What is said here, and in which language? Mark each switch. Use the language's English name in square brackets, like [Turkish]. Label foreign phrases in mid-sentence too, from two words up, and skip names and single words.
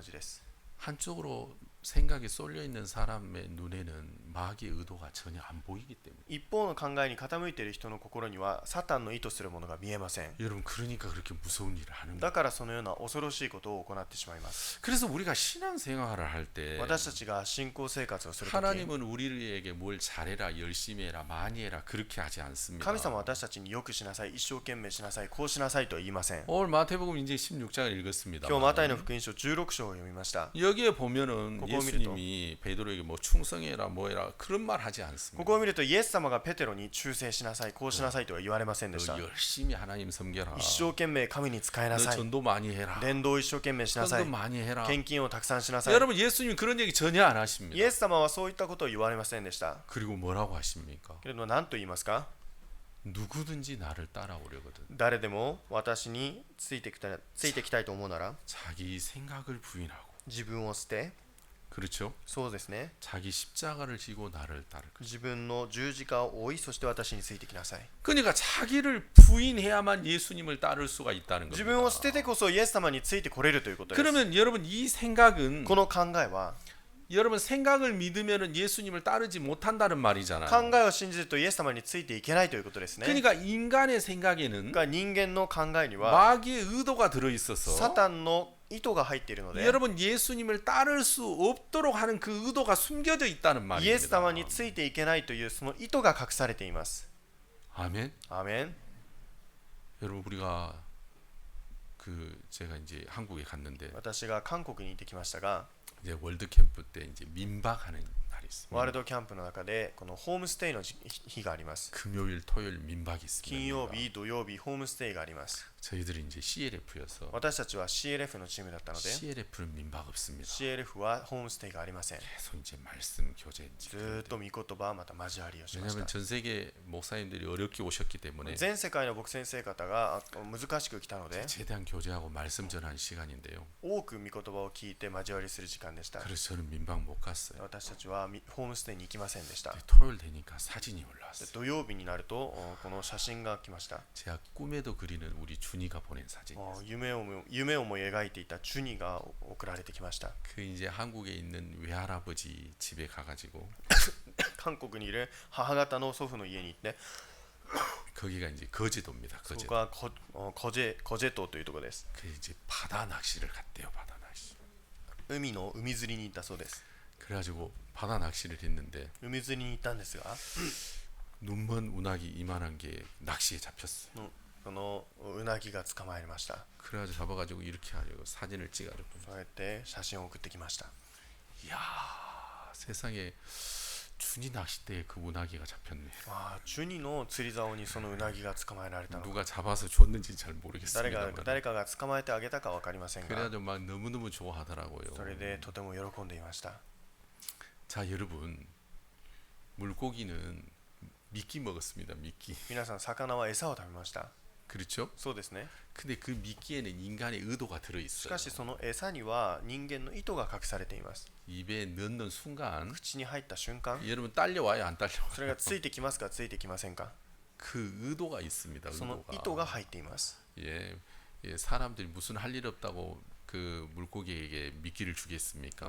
[Korean] 한쪽으로 생각이 쏠려 있는 사람의 눈에는 마귀의 의도가 전혀 안 보이기 때문에. [Japanese] 一方の考えに傾いている人の心にはサタンの意図するものが見えません。 [Korean] 여러분 그러니까 그렇게 무서운 일을 하는 거예요. [Japanese] だからそのような恐ろしいことを行ってしまいます。 [Korean] 그래서 우리가 신앙생활을 할 때 [Japanese] 私たちが信仰生活をするとき、 [Korean] 하나님은 우리에게 뭘 잘해라, 열심히 해라, 많이 해라 그렇게 하지 않습니다. [Japanese] 神様は私たちによくしなさい、一生懸命しなさい、こうしなさいとは言いません。 [Korean] 오늘 마태복음 이제 16장을 읽었습니다. [Japanese] 今日マタイの福音書16章を読みました。 [Korean] 여기에 보면은 그거 예수님이 베드로에게 뭐 충성해라 뭐해라 그런 말 하지 [Japanese] こ [Korean] 않습니다. [Japanese] こを見るとイエス様がペテロに忠誠しなさい、こうしなさいとは言われませんでした。 [Korean] 너 열심히 하나님 섬겨라. [Japanese] 一生懸命神に仕えな [Korean] 너 [Japanese] さい、 [Korean] 전도 많이 해라. [Japanese] 伝道を一生懸命しなさ [Korean] 헌금 [Japanese] い、 [Korean] 많이 해라. [Japanese] 献金をたくさんしなさい。 [Korean] 여러분 예수님 그런 얘기 전혀 안 하십니다. [Japanese] イエス様はそういったことを言われませんでした。 [Korean] 그리고 뭐라고 하십니까? [Japanese] けれども何と言いますか？ [Korean] 누구든지 나를 따라오려거든 [Japanese] 誰でも私についてきたいと思うなら [Korean] 자기 생각을 부인하고 [Japanese] 自分を捨て、 [Korean] 그렇죠? [Japanese] そうですね、 [Korean] 자기 십자가를 지고 나를 따를 것. [Japanese] 自分の十字架を追い、そして私についてきなさい。 [Korean] 그러니까 자기를 부인해야만 예수님을 따를 수가 있다는 [Japanese] 自分を捨 [Korean] 겁니다. [Japanese] ててこそイエス様についてこれるということです。 [Korean] 그러면 여러분 이 생각은 [Japanese] この考えは、 [Korean] 여러분 생각을 믿으면은 예수님을 따르지 못한다는 말이잖아요. [Japanese] 考えを信じるとイエス様についていけないということですね。 [Korean] 그러니까 인간의 생각에는 [Japanese] が人間の考えには [Korean] 마귀의 의도가 들어 [Japanese] サ [Korean] 있어서 [Japanese] タンの意図が入っているので、 [Korean] 여러분 예수님을 따를 수 없도록 하는 그 의도가 숨겨져 있다는 [Japanese] イエス [Korean] 말입니다. [Japanese] 様についていけないというその意図が隠されています。 [Korean] 아멘. [Japanese] アーメン。 [Korean] 여러분 우리가 제가 이제 한국에 갔는데 [Japanese] 私が韓国に行ってきましたが、 [Korean] 이제 월드 캠프 때 이제 민박하는 날이 있습니다. [Japanese] ワールドキャンプの中でこのホームステイの日があります。 [Korean] 금요일, 토요일 민박이 있습니다. [Japanese] 金曜日、土曜日、ホームステイがあります。 [Korean] 저희들이 이제 CLF여서 [Japanese] 私たちは CLF のチームだったので、 [Korean] CLF는 민박 없습니다. [Japanese] CLF はホームステイがありません。 [Korean] 계속 이제 말씀 교제. [Japanese] ずーっと御言葉また交わりをしまし [Korean] 왜냐하면 [Japanese] た。 [Korean] 전 세계 목사님들이 어렵게 오셨기 때문에 [Japanese] 全世界の牧先生方が難しく来たので、 [Korean] 최대한 교제하고 말씀 전하는 시간인데요. [Japanese] 多く御言葉を聞いて交わりする時間でした。 [Korean] 그래서 저는 민박 못 갔어요. [Japanese] 私たちはホームステイに行きませんでした。 [Korean] 토요일 되니까 사진이 [Japanese] で [Korean] 올라왔어요. [Japanese] 土曜日になるとこの写真が来ました。 [Korean] 제가 꿈에도 그리는 우리 준이가 보낸 사진. [Japanese] 夢をも描いていたチュニが送られてきました。 [Korean] 그 이제 한국에 있는 외할아버지 집에 가가지고 [Japanese] 韓国にいる母方の祖父の家に行って、 [Korean] 거기가 이제 거제도입니다. [Japanese] そ [Korean] 거제도. [Japanese] こはコジェ島というところです。 [Korean] 그 이제 바다 낚시를 갔대요. 바다 낚시. [Japanese] 海釣りに行ったそうです。 [Korean] 그래가지고 바다 낚시를 했는데 [Japanese] 海釣りに行ったんですが、 [Korean] 눈먼 운하기 이만한 게 낚시에 잡혔어요. [Japanese] そのウナギが捕まえました。 [Korean] 그래가지고 잡아가지고 이렇게 하려고 사진을 찍어가지고. [Japanese] そうやって写真を送ってきました。 [Korean] 이야 세상에 준이 낚싯대에 그 운하기가 잡혔네. [Japanese] チュニの釣り竿にそのウナギが捕まえられたの。 [Korean] 누가 잡아서 줬는지 잘 [Japanese] 誰 [Korean] 모르겠습니다. [Japanese] かが捕まえてあげたか分かりませんが、 [Korean] 그래가지고 막 너무너무 좋아하더라고요. [Japanese] それでとても喜んでいました。 [Korean] 자 여러분 물고기는 미끼 먹었습니다. 미끼. [Japanese] 皆さん、魚は餌を食べました。 [Korean] 그렇죠? [Japanese] そうですね。 [Korean] 근데 그 미끼에는 인간의 의도가 [Japanese] し [Korean] 들어있어요. [Japanese] かしその餌には人間の意図が隠されています。 [Korean] 입에 넣는 순간 [Japanese] 口に入った瞬間、 [Korean] 여러분 딸려와요 안 딸려와요? [Japanese] それがついてきますかついてきませんか？ [Korean] 그 의도가 있습니다. [Japanese] その [Korean] 의도가. [Japanese] 意図が入っています。 [Korean] 예, 사람들이 무슨 할 일 없다고 그 물고기에게 미끼를 주겠습니까?